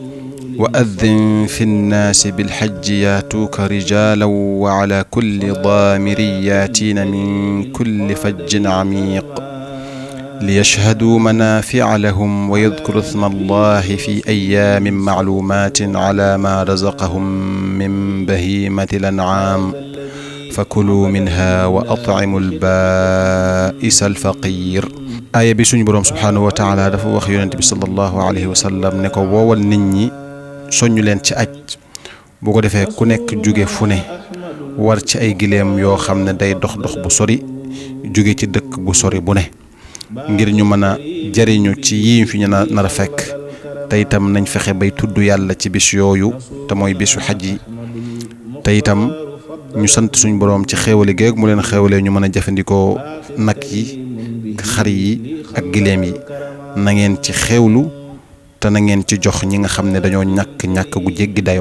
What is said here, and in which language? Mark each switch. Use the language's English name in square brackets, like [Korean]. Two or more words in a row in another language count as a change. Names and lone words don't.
[Arabic] وأذن في الناس بالحج ياتوك رجالا وعلى كل ضامر ياتين من كل فج عميق ليشهدوا منافع لهم ويذكروا اسم الله في أيام معلومات على ما رزقهم من بهيمة الأنعام فكلوا منها وأطعموا البائس الفقير. [Wolof] aaya bi suñu boroom [Arabic] سبحانه وتعالى [Wolof] dafa wax yonent bi [Arabic] صلى الله عليه وسلم [Wolof] ne ko woowal nit ñi soññu leen ci aj bu ko defee ku nekk jóge fu ne war ci ay gileem yoo xam ne day dox bu sori jóge ci dëkk bu sori bu ne ngir ñu mën a jariñu ci yii fi ñu nar a fekk te itam nañ fexe bay tudd yàlla ci bis yooyu te mooy bisu xaj yi te itam ñu sant suñu boroom ci xéewali géeg mu leen xéewalee ñu mën a jëfandikoo nag yi xar yi ak gileem yi na ngeen ci xewlu te na ngeen ci jox ñi nga xam ne dañoo ñàkk gu jéggi dayo.